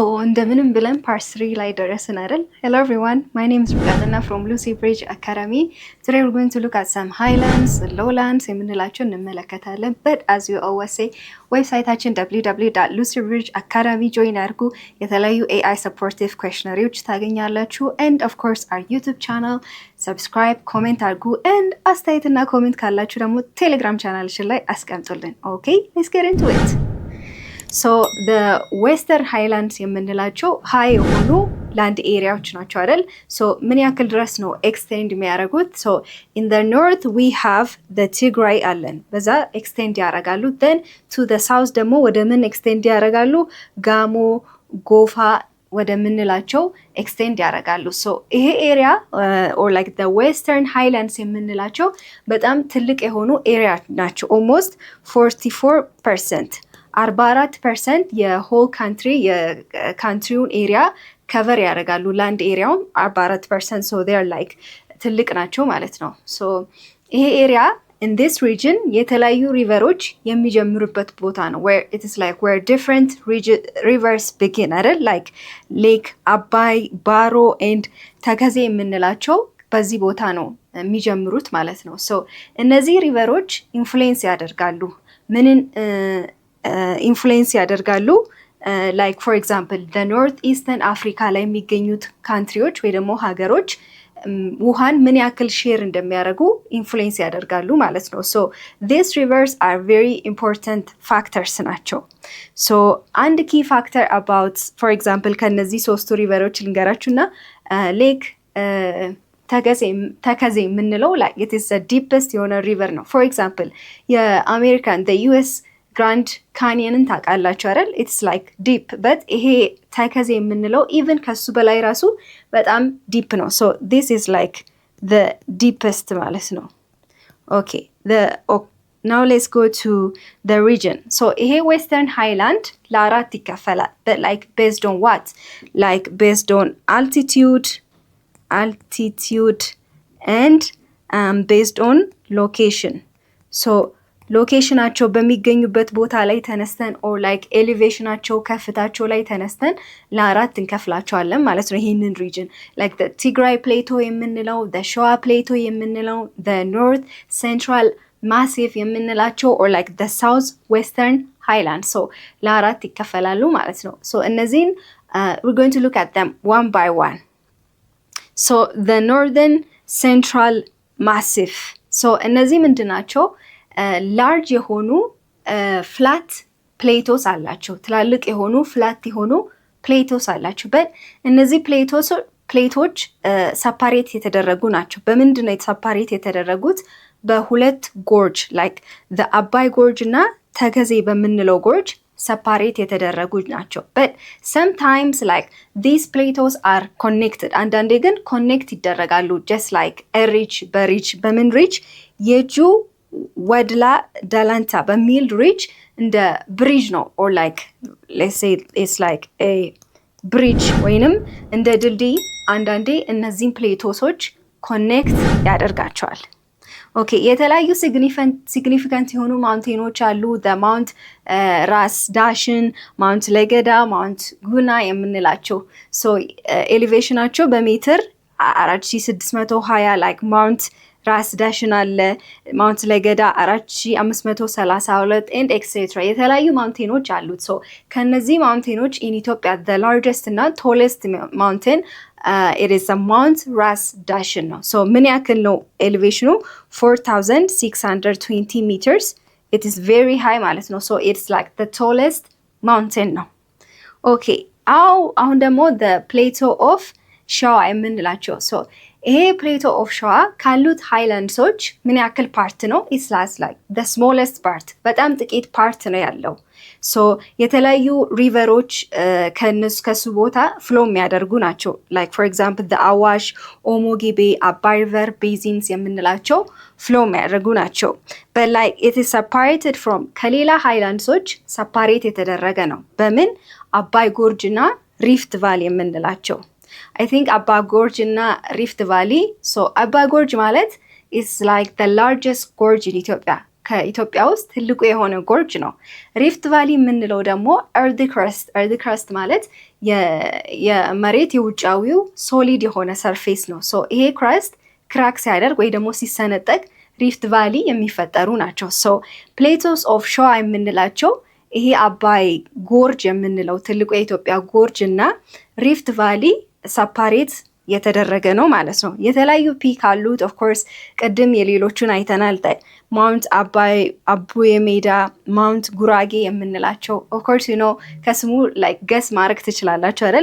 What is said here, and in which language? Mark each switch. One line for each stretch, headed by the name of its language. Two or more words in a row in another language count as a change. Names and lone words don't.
Amharic: እንደምንም ብለን ፓርት 3 ላይ ደረስን አይደል?
English: Hello everyone, my name is Rukatana from Lucy Bridge Academy. Today we're going to look at some highlands, lowlands
Amharic: የምንላቸው እንመለከታለን.
English: But as you always say,
Amharic: ዌብሳይታችን www.lucybridgeacademy join አድርጉ። የተለያዩ
English: AI supportive questionnaires
Amharic: ታገኛላችሁ.
English: And of course our YouTube channel, subscribe, comment አድርጉ.
Amharic: And አስተያየትና ኮሜንት ካላችሁ ደግሞ ቴሌግራም ቻናላችን ላይ አስቀምጡልን.
English: Okay, let's get into it. So the western highlands የምንላቸው high የሆኑ land areaዎች
Amharic: ናቸው አይደል? So ምን ያክል ድረስ ነው extend የሚያደርጉት?
English: So in the north we have the Tigray
Amharic: አለን በዛ
English: extend ያደርጋሉ. Then to the south
Amharic: ደግሞ ወደ ምን extend ያደርጋሉ? ጋሞ ጎፋ ወደ ምንላቸው extend ያደርጋሉ.
English: So ይሄ area or like the western highlands
Amharic: የምንላቸው በጣም ትልቅ የሆኑ
English: area ናቸው.
Amharic: Almost 44% 44% የሆል ካንትሪ
English: የcountryውን area cover
Amharic: ያደርጋሉ
English: land areaውን
Amharic: 44%
English: so they are like
Amharic: ትልቅ ናቸው ማለት ነው። so ይሄ ኤሪያ
English: in this region
Amharic: የተለያዩ ሪቨሮች የሚጀምሩበት ቦታ ነው
English: where it is like where different rivers begin
Amharic: አይደል like ሌክ አባይ ባሮ and ተከዜ የምንላቸው በዚህ ቦታ ነው የሚጀምሩት ማለት ነው። so እነዚህ ሪቨሮች ኢንፍሉዌንስ ያደርጋሉ ምንን ኢንፍሉዌንስ ያደርጋሉ
English: like for example the north eastern africa
Amharic: ላይ የሚገኙት ካንትሪዎች ወይ ደግሞ ሀገሮች ውሃን ምን ያክል ሼር እንደሚያደርጉ ኢንፍሉዌንስ ያደርጋሉ ማለት ነው።
English: so these rivers are very important factors
Amharic: ናቸው። so አንድ
English: key factor about for example
Amharic: ከነዚህ ሶስቱ ሪቨሮች ልንገራችሁና ሌክ ተከዜ የምንለው
English: like it is the deepest
Amharic: የሆነ river ነው። for example የአሜሪካን
English: the US
Amharic: ግራንድ ካኒየንን ታውቃላችሁ አይደል?
English: it's like deep but
Amharic: ይሄ ተከዜ የምንለው
English: even
Amharic: ከሱ በላይ ራሱ በጣም
English: deep ነው። so this is like the deepest
Amharic: ማለት ነው።
English: okay now let's go to the region.
Amharic: so ይሄ
English: western highland
Amharic: ለአራት ይከፈላል
English: but like based on what? like based on altitude and based on location.
Amharic: so ሎኬሽናቸው በሚገኙበት ቦታ ላይ ተነስተን
English: or like
Amharic: ኤሊቬሽናቸው ከፍታቸው ላይ ተነስተን ለአራት እንከፍላቸዋለን ማለት ነው ይሄንን
English: region like the Tigray plateau
Amharic: የምንለው
English: the Shoa plateau
Amharic: የምንለው
English: the north central massif
Amharic: የምንላቸው
English: or like the south western highlands.
Amharic: so ለአራት ይከፈላሉ ማለት ነው። so እነዚህን
English: we're going to look at them one by one. so the northern central massif.
Amharic: so እነዚህ ምንድናቸው?
English: large የሆኑ flat plateaus
Amharic: አላቸው ትላልቅ የሆኑ
English: flat የሆኑ plateaus
Amharic: አላቸው but እነዚህ ፕሌቶች ሰፓሬት የተደረጉ ናቸው። በምንድን ነው ሰፓሬት የተደረጉት? በሁለት ጎርጅ
English: like the
Amharic: አባይ ጎርጅ እና ተከዜ በምንለው ጎርጅ ሰፓሬት የተደረጉ ናቸው
English: but sometimes like these plateaus are connected
Amharic: አንዳንዴ ግን ኮኔክት ይደረጋሉ
English: just like a
Amharic: ridge በሪጅ በምን ሪጅ የጁ ወድላ ዳላንታ በሚል ሪጅ እንደ ብሪጅ ነው
English: or like let's say it's like a bridge
Amharic: ወይንም እንደ ድልድይ አንዳንዴ እነዚህን ፕሌቶሶች ኮኔክት ያደርጋቸዋል። ኦኬ የተለያዩ
English: significant የሆኑ mountainኖች
Amharic: አሉ the mount ራስ ዳሽን ማውንት ለገዳ ማውንት ጉና የምንላቸው so ኤሊቬሽናቸው በሜትር 4620 like ማውንት ራስ ዳሽን አለ ማውንት ለገዳ 4532
English: and etc
Amharic: የተለያዩ ማውንቴኖች አሉት። so ከነዚህ ማውንቴኖች
English: in Ethiopia the largest
Amharic: እና
English: tallest mountain it is a Mount
Amharic: ራስ ዳሽን ነው። so ምን ያክል ነው ኤሌቬሽኑ?
English: 4620 meters. it is very high
Amharic: ማለት ነው።
English: so it's like the tallest mountain
Amharic: ነው።
English: okay አሁን ደግሞ the plateau of
Amharic: ሸዋ የምንላቸው so ይሄ
English: plateau of ሸዋ
Amharic: ካሉት ሃይላንድሶች ምን ያክል ፓርት ነው?
English: it's like the smallest part
Amharic: በጣም ጥቂት ፓርት ነው ያለው። so የተለያዩ ሪቨሮች ከሱ ቦታ ፍሎ የሚያደርጉ ናቸው
English: like for example the
Amharic: አዋሽ ኦሞ ጊቤ አባይ
English: river basins
Amharic: የምንላቸው ፍሎ የሚያደርጉ ናቸው
English: but like it is separated from
Amharic: ከሌላ ሃይላንድሶች ሰፓሬት የተደረገ ነው በምን? አባይ ጎርጅ እና ሪፍት ቫሊ የምንላቸው
English: I think Abba Gorge
Amharic: እና
English: Rift Valley. so Abba Gorge ማለት is like the largest gorge in Ethiopia.
Amharic: ከኢትዮጵያ ውስጥ ትልቁ የሆነ ጎርጅ ነው። ሪፍት ቫሊ የምንለው ደግሞ
English: earthy crust
Amharic: ማለት የመሬት የውጫዊው ሶሊድ የሆነ ሰርፌስ ነው። ሶ ይሄ ክራስት ክራክ ሲያደርግ ወይ ደግሞ ሲሰነጠቅ ሪፍት ቫሊ የሚፈጠሩ ናቸው። ሶ
English: plateaus of ሸዋ
Amharic: የምንላቸው ይሄ አባይ ጎርጅ የምንለው ትልቁ የኢትዮጵያ ጎርጅ እና ሪፍት ቫሊ ሰፓሬት የተደረገ ነው ማለት ነው። የተለያዩ ፒክ አሉት። ኦፍኮርስ ቅድም የሌሎቹን አይተናል። ማውንት አባይ፣ አቡዬ ሜዳ፣ ማውንት ጉራጌ የምንላቸው
English: of course you know
Amharic: ከስሙ
English: like guess
Amharic: ማድረግ ትችላላችሁ አይደል?